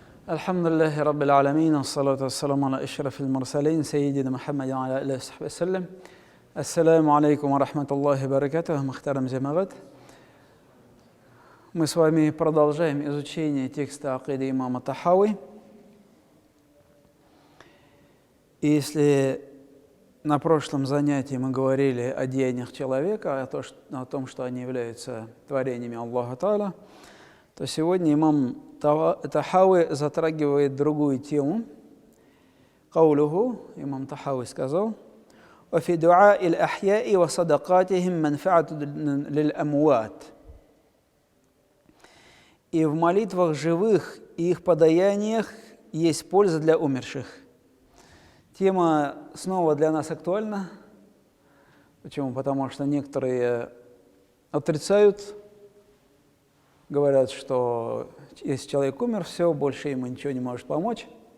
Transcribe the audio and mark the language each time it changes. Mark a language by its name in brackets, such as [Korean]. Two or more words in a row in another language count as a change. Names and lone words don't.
[Arabic] الحمد لله رب العالمين والصلاة والسلام على أشرف المرسلين سيدنا محمد وعلى آله وصحبه وسلم. السلام عليكم ورحمة الله وبركاته محترم جماعة. [Russian] Мы с вами продолжаем изучение текста акиды имама Тахави. И если на прошлом занятии мы говорили о деяниях человека, о том, что они являются творениями Аллаха Тааля, то сегодня имам Тахави затрагивает другую тему. Каулуху, имам Тахави сказал: [Arabic] وفي دعاء الأحياء وصدقاتهم منفعة للأموات. [Russian] И в молитвах живых и их подаяниях есть польза для умерших. Тема снова для нас актуальна. Почему? Потому что некоторые отрицают, говорят, что если человек умер, все, больше ему ничего не может помочь.